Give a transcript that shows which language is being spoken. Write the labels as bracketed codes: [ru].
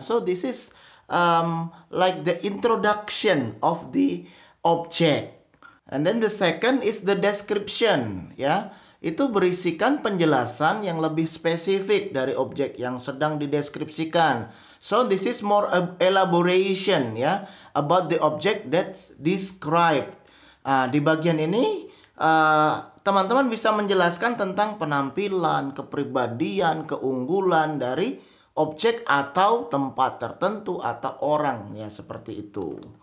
[en] So this is like the introduction of the object. And then the second is the description ya. [id] Itu berisikan penjelasan yang lebih spesifik dari objek yang sedang dideskripsikan. [en] So this is more elaboration ya about the object that's described. [id] Di bagian ini teman-teman bisa menjelaskan tentang penampilan, kepribadian, keunggulan dari objek atau tempat tertentu atau orang ya seperti itu.